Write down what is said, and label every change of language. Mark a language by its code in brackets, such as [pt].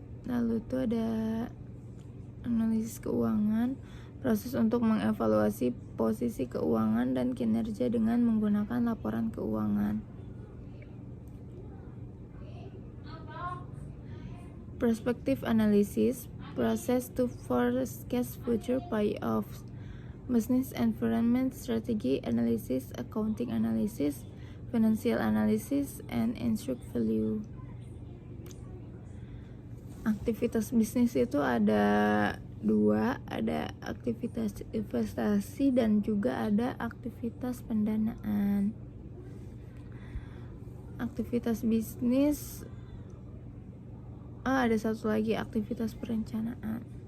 [id] Lalu itu ada analisis keuangan, proses untuk mengevaluasi posisi keuangan dan kinerja dengan menggunakan laporan keuangan. [en] Perspective analysis, process to forecast future payoffs, business environment strategy analysis, accounting analysis, financial analysis, and intrinsic value. [id] Aktivitas bisnis itu ada dua, ada aktivitas investasi dan juga ada aktivitas pendanaan. Aktivitas bisnis, ada satu lagi, aktivitas perencanaan.